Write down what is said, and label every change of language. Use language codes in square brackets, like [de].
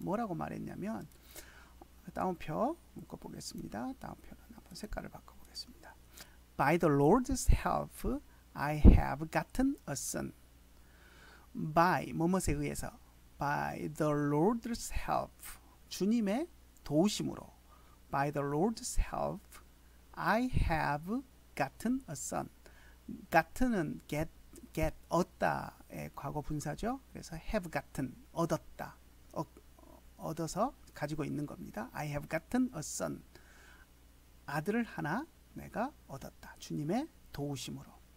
[ko] 뭐라고 말했냐면 다운표 묶어보겠습니다. 다운표는 한번 색깔을 바꿔보겠습니다. [en] By the Lord's help I have gotten a son. by [ko] 뭐뭇에 의해서 [en] by the Lord's help [ko] 주님의 도우심으로 [en] by the Lord's help I have gotten a son. [ko] gotten은 get 얻다의 과거 분사죠. 그래서 [en] have gotten [ko] 얻었다. 얻어서 가지고 있는 겁니다. [en] I have gotten a son. [ko] 아들을 하나 내가 얻었다. 주님의 도우심으로.